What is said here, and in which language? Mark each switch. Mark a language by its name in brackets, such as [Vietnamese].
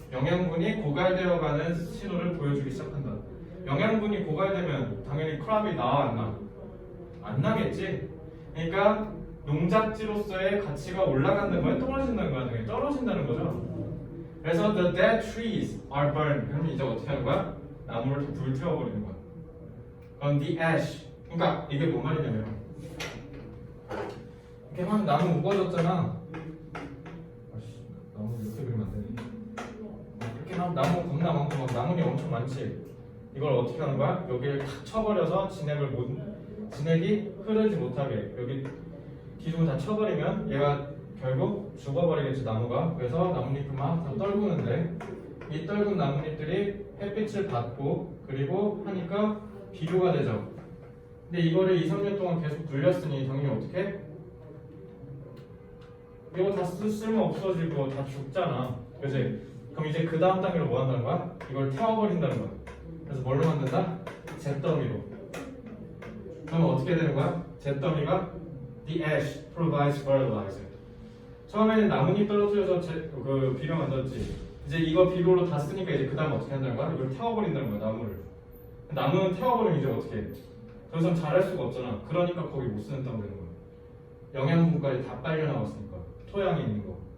[Korean] 영양분이 고갈되어가는 신호를 보여주기 시작한다. 영양분이 고갈되면 당연히 크랍이 나와 안 나? 안 나겠지? 그러니까 농작지로서의 가치가 올라간다는 거야? 떨어진다는 거야? 당연히 떨어진다는 거죠. [English] 그래서 the dead trees are burned. [Korean] 그럼 이제 어떻게 하는 거야? 나무를 불태워버리는 거야. [English] 그럼 the ash. [Korean] 그러니까 이게 뭔 말이냐면 이렇게 막 나무 우거졌잖아. 나무 이렇게 그리면 안 되네. 이렇게 막 나무 겁나 많고 막 나뭇잎 엄청 많지. 이걸 어떻게 하는 거야? 여기를 탁 쳐버려서 진액이 흐르지 못하게 여기 기둥을 다 쳐버리면 얘가 결국 죽어버리겠지 나무가. 그래서 나뭇잎을 막 다 떨구는데 이 떨군 나뭇잎들이 햇빛을 받고 그리고 하니까 비료가 되죠. 근데 이거를 2, 3년 동안 계속 불렸으니 당연히 어떻게? 이거 다 쓸모 없어지고 다 죽잖아. 그치? 그럼 이제 그 다음 단계로 뭐 한다는 거야? 이걸 태워버린다는 거야. 그래서 뭘로 만든다? 잿더미로. 그러면 어떻게 되는 거야? [English] 잿더미가 the ash provides fertilizer. [Korean] 처음에는 나뭇잎 떨어뜨려서 그 비료 만들었지. 이제 이거 비료로 다 쓰니까 이제 그 다음 어떻게 한다는 거야? 이걸 태워버린다는 거야, 나무를. 나무는 태워버리면 이제 어떻게 해? 더 이상 자랄 수가 없잖아. 그러니까 거기 못 쓰는다고 되는 거야. 영양분까지 다 빨려 나왔으니까. 토양에 있는 거.